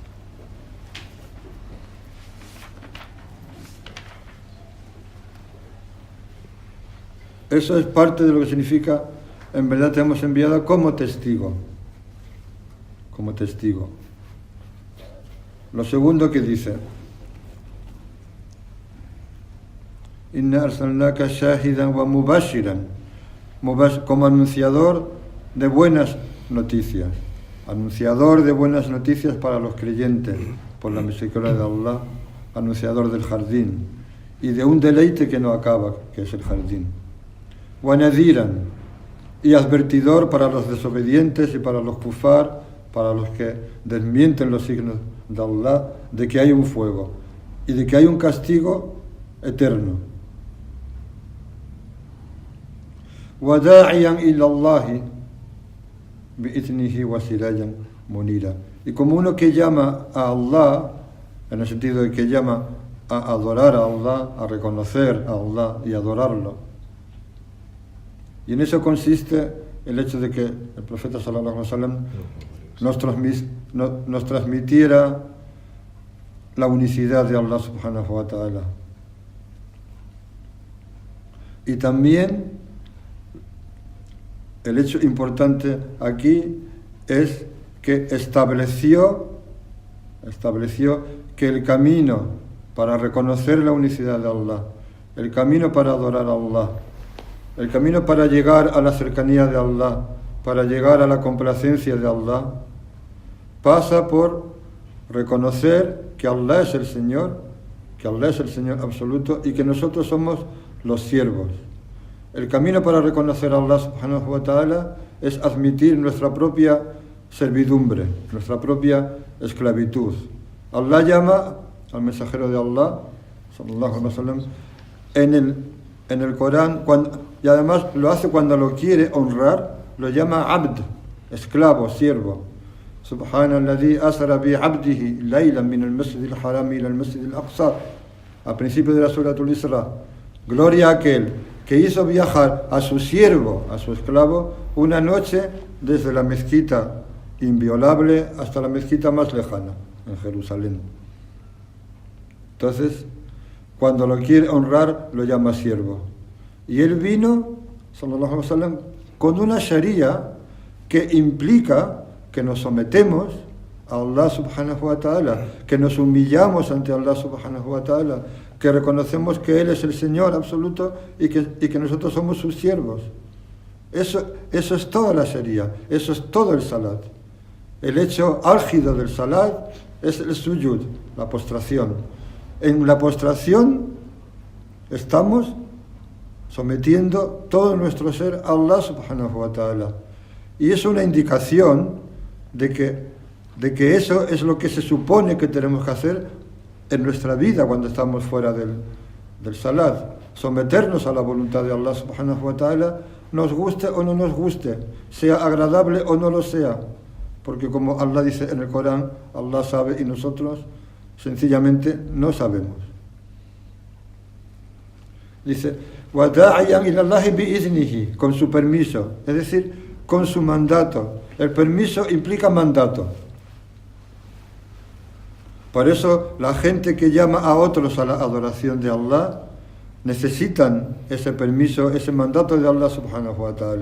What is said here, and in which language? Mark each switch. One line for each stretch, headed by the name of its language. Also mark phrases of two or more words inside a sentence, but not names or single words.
Spanish: Eso es parte de lo que significa, en verdad te hemos enviado como testigo. Como testigo. Lo segundo que dice,
Arabic: إِنَّا أَرْسَلْنَاكَ شَاهِدًا وَمُبَشِّرًا,
Spanish: como anunciador de buenas noticias. Anunciador de buenas noticias para los creyentes, por la misericordia de Allah, anunciador del jardín, y de un deleite que no acaba, que es el jardín. Wanadiran, y advertidor para los desobedientes y para los kufar, para los que desmienten los signos de Allah, de que hay un fuego y de que hay un castigo eterno.
Arabic: وَدَاعِيًا إِلَى اللَّهِ بِإِذْنِهِ وَسِرَاجًا مُنِيرًا.
Spanish: Y como uno que llama a Allah, en el sentido de que llama a adorar a Allah, a reconocer a Allah y adorarlo. Y en eso consiste el hecho de que el profeta
Arabic: صلى الله عليه وسلم
Spanish: nos transmitiera la unicidad de Allah
Arabic: سبحانه وتعالى.
Spanish: Y también el hecho importante aquí es que estableció que el camino para reconocer la unicidad de Allah, el camino para adorar a Allah, el camino para llegar a la cercanía de Allah, para llegar a la complacencia de Allah, pasa por reconocer que Allah es el Señor absoluto y que nosotros somos los siervos. El camino para reconocer a Allah
Arabic: سبحانه وتعالى
Spanish: es admitir nuestra propia servidumbre, nuestra propia esclavitud. Allah llama al mensajero de Allah,
Arabic: صلى الله عليه وسلم,
Spanish: en el Corán, y además lo hace cuando lo quiere honrar, lo llama abd, esclavo, siervo.
Arabic: سُبْحَانَ الَّذِي أَسْرَى بِعَبْدِهِ لَيْلًا مِنَ الْمَسْجِدِ الْحَرَامِ إِلَى الْمَسْجِدِ الْأَقْصَى.
Spanish: Al principio de la Surah Al-Isra, gloria a aquel que hizo viajar a su siervo, a su esclavo, una noche desde la mezquita inviolable hasta la mezquita más lejana, en Jerusalén. Entonces, cuando lo quiere honrar, lo llama siervo. Y él vino,
Arabic: صلى الله عليه وسلم,
Spanish: con una sharia que implica que nos sometemos a Allah
Arabic: سبحانه وتعالى,
Spanish: que nos humillamos ante Allah
Arabic: سبحانه وتعالى,
Spanish: que reconocemos que Él es el Señor absoluto y que nosotros somos sus siervos. Eso es toda la sharia, eso es todo el salat. El hecho álgido del salat es el sujud, la postración. En la postración estamos sometiendo todo nuestro ser a Allah
Arabic: سبحانه وتعالى.
Spanish: Y es una indicación de que eso es lo que se supone que tenemos que hacer en nuestra vida cuando estamos fuera del salat. Someternos a la voluntad de Allah
Arabic: سبحانه وتعالى,
Spanish: nos guste o no nos guste, sea agradable o no lo sea. Porque como Allah dice en el Corán, Allah sabe y nosotros sencillamente no sabemos. Dice,
Arabic: وَدَاعِيًا إِلَى اللَّهِ بِإِذْنِهِ,
Spanish: con su permiso, es decir, con su mandato. El permiso implica mandato. Por eso la gente que llama a otros a la adoración de Allah necesitan ese permiso, ese mandato de Allah
Arabic: سبحانه وتعالى.